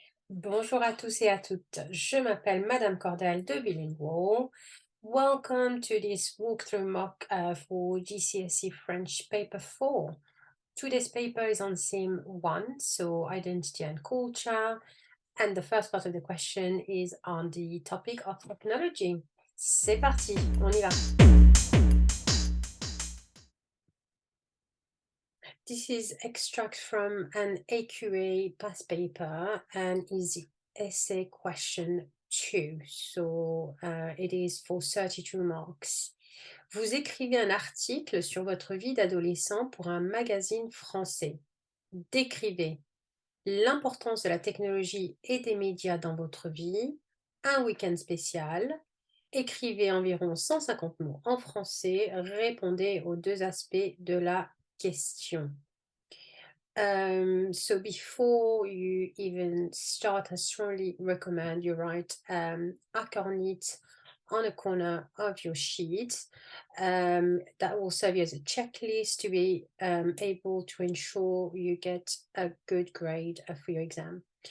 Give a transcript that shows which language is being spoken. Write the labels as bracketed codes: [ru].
[fr] Bonjour à tous et à toutes. Je m'appelle Madame Cordel de Bilingual. [en] Welcome to this walkthrough mock for GCSE French paper 4. Today's paper is on theme 1, so identity and culture. And the first part of the question is on the topic of technology. [fr] C'est parti, on y va. [en] This is extract from an AQA past paper and is essay question 2. So it is for 32 marks. [fr] Vous écrivez un article sur votre vie d'adolescent pour un magazine français. Décrivez l'importance de la technologie et des médias dans votre vie, un week-end spécial. Écrivez environ 150 mots en français. Répondez aux deux aspects de la question. [en] So before you even start, I strongly recommend you write acornit on a corner of your sheet. That will serve you as a checklist to be able to ensure you get a good grade for your exam.